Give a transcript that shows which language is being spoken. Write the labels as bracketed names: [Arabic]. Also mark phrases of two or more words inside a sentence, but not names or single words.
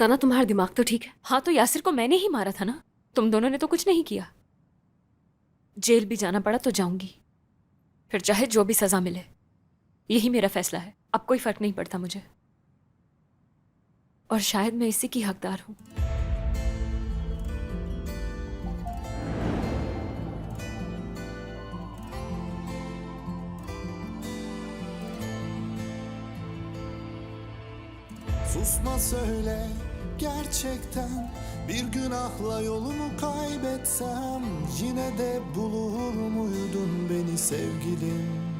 [Hindi] सना, तुम्हारा दिमाग तो ठीक है? हाँ, तो यासिर को मैंने ही मारा था ना, तुम दोनों ने तो कुछ नहीं किया। जेल भी जाना पड़ा तो जाऊंगी, फिर चाहे जो भी सजा मिले। यही मेरा फैसला है, अब कोई फर्क नहीं पड़ता मुझे। और शायद मैं इसी की हकदार हूं। [Turkish] Susma söyle gerçekten, bir günahla yolumu kaybetsem yine de bulur muydun beni sevgilim?